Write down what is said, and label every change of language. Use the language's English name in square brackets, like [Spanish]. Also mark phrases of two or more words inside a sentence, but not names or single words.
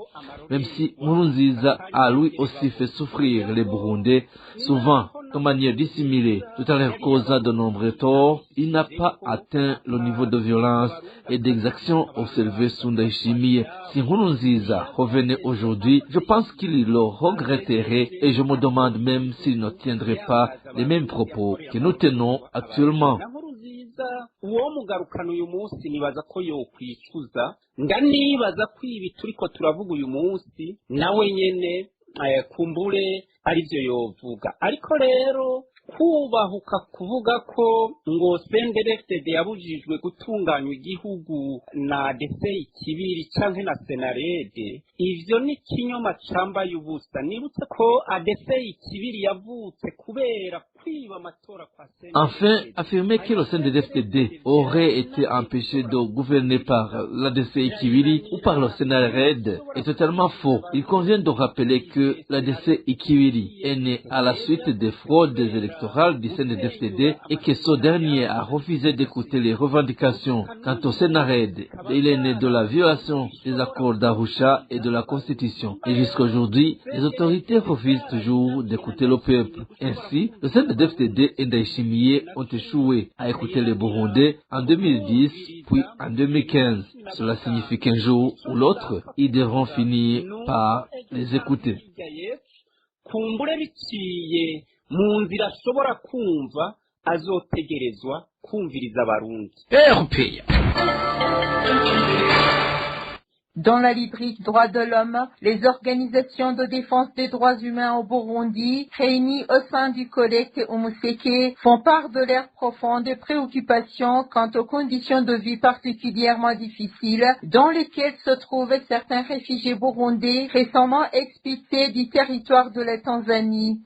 [French] Même si Nkurunziza a lui aussi fait souffrir les Burundais, souvent de manière dissimulée, tout en leur causant de nombreux torts, il n'a pas atteint le niveau de violence et d'exaction observé sous Ndayishimiye. Si Nkurunziza revenait aujourd'hui, je pense qu'il le regretterait et je me demande même s'il ne tiendrait pas les mêmes propos que nous tenons actuellement. [Rundi] uwo mugarukana uyu munsi nibaza ko yokwicuza ndanibaza ko ibi turiko turavuga uyu munsi nawe nyene kumbure ari byo yovuga ariko rero kubahuka kuvuga ko ngo CNDD-FDD yabujijwe gutunganywa igihugu na DCI kibiri canke na Senarede, ivyo ni kinyoma cambaye ubusa. Nibutse ko DCI kibiri yavutse kubera kwiba amatora kwa CNDD. [French] Enfin, affirmer que le CNDD-FDD aurait été empêché de gouverner par la DCI Kibiri ou par le Senarede est totalement faux. Il convient de rappeler que la DCI Kibiri est née à la suite des fraudes électorales du CNDD-FDD et que ce dernier a refusé d'écouter les revendications. Quant au Senarede, il est né de la violation des accords d'Arusha et de la Constitution. Et jusqu'à aujourd'hui, les autorités refusent toujours d'écouter le peuple. Ainsi, le CNDD-FDD et Ndayishimiye ont échoué à écouter les Burundais en 2010 puis en 2015. Cela signifie qu'un jour ou l'autre, ils devront finir par les écouter. [Rundi] Kumbure biciye mu nzira ashobora kumva azotegerezwa kumviriza abarundi. [French] Dans la rubrique Droits de l'homme, les organisations de défense des droits humains au Burundi, réunies au sein du collecte Umuseke, font part de leurs profondes préoccupations quant aux conditions de vie particulièrement difficiles dans lesquelles se trouvent certains réfugiés burundais récemment expulsés du territoire de la Tanzanie.